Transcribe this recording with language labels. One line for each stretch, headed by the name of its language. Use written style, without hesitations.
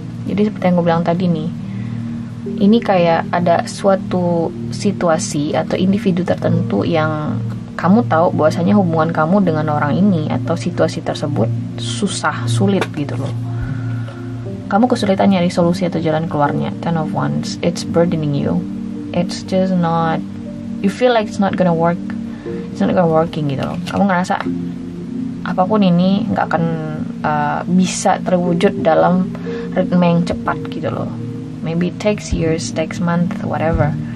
Indonesian: Jadi seperti yang gue bilang tadi nih, ini kayak ada suatu situasi atau individu tertentu yang kamu tahu bahwasanya hubungan kamu dengan orang ini atau situasi tersebut sulit gitu loh. Kamu kesulitan nyari solusi atau jalan keluarnya.
English: Ten of Wands, it's burdening you. It's just not, you feel like it's not gonna work. It's not gonna working gitu loh.
Indonesian: Kamu ngerasa apapun ini nggak akan bisa terwujud dalam ritme yang cepat gitu loh.
English: Maybe it takes years, takes month, whatever.